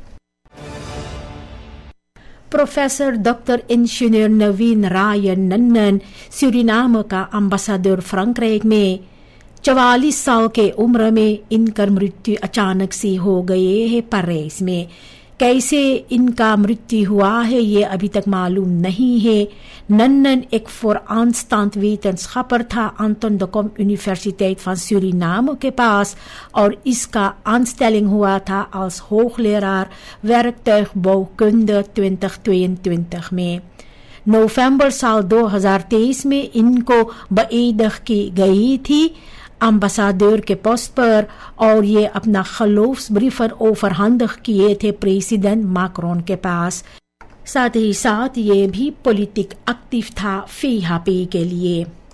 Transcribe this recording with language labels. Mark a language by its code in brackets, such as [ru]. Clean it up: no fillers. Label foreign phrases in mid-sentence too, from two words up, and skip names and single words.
[hns] प्रोफेसर डॉक्टर इंजीनियर नवीन रायन नन्नन सूरीनाम का एम्बेसडर फ्रैंकराइक में 44 साल के उम्र में इनकर मृत्यु अचानक से हो गए है पेरिस में। कैसे इनका मृत्यु हुआ है ये अभी तक मालूम नहीं है। Nnnen [nl] ik vooraanstaand wetenschapper [hns] था Anton de Kom Universiteit van Suriname के पास और इसका aanstelling हुआ था [nl] als hoogleraar werktuigbouwkunde [hns] 2022 में। नवंबर साल 2023 में इनको बेइज्जत की गई थी एम्बेसडर के पोस्ट पर और ये अपना [nl] geloofsbrieven overhandig [hns] किए थे प्रेसिडेंट मैक्रोन के पास। साथ ही साथ ये भी पॉलिटिक एक्टिव था FHP के लिए।